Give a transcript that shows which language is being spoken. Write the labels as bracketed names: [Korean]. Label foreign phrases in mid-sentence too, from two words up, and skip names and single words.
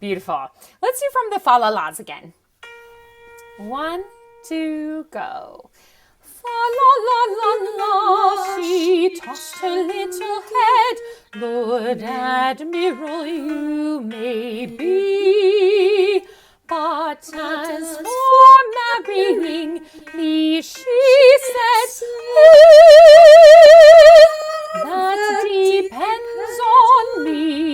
[English] Beautiful. Let's do from the fa la las again. 1, 2, go. Fa la la la la, she tossed her little head. Lord Admiral, you may be, but as for marrying me, she said, that depends on me.